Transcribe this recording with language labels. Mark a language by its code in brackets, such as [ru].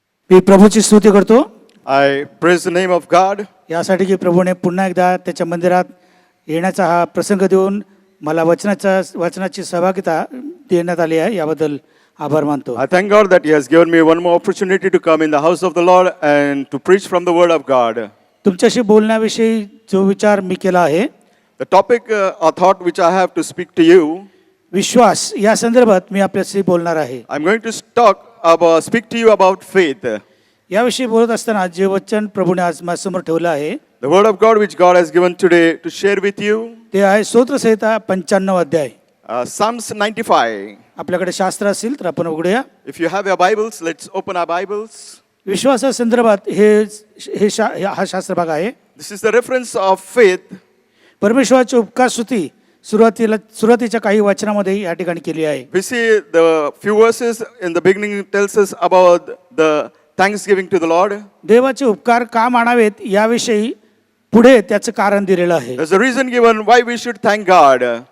[mr] मी प्रभूची स्तुती करतो [en] I praise the name of God [mr] यासाठी की प्रभूने पुन्हा एकदा त्याच्या मंदिरात येण्याचा हा प्रसंग देऊन मला वचनाची सहभागिता देण्यात आली आहे, याबद्दल आभार मानतो. [en] I thank God that He has given me one more opportunity to come in the house of the Lord and to preach from the Word of God. [mr] तुमच्याशी बोलण्याविषयी जो विचार मी केला आहे, [en] The topic or thought which I have to speak to you, [mr] विश्वास, या संदर्भात मी आपल्याशी बोलणार आहे. [en] I'm going to speak to you about faith. [mr] याविषयी बोलत असताना जे वचन प्रभूने आज माझ्यासमोर ठेवलं आहे [en] The Word of God which God has given today to share with you, [mr] ते आहे स्तोत्रसंहिता 95 अध्याय. [en] Psalms 95. [mr] आपल्याकडे शास्त्र असेल तर आपण उघडूया. [en] If you have your Bibles, let's open our Bibles. [mr] विश्वासासंदर्भात हा शास्त्र भाग आहे. [en] This is the reference of faith. [mr] परमेश्वराची उपकार स्तुती सुरुवातीच्या काही वचनामध्ये या ठिकाणी केली आहे. [en] We see the few verses in the beginning tells us about the thanksgiving to the Lord. [mr] देवाचे उपकार का मानावेत याविषयी पुढे त्याचं कारण दिलेलं आहे. [en] There's a reason given why we should thank God.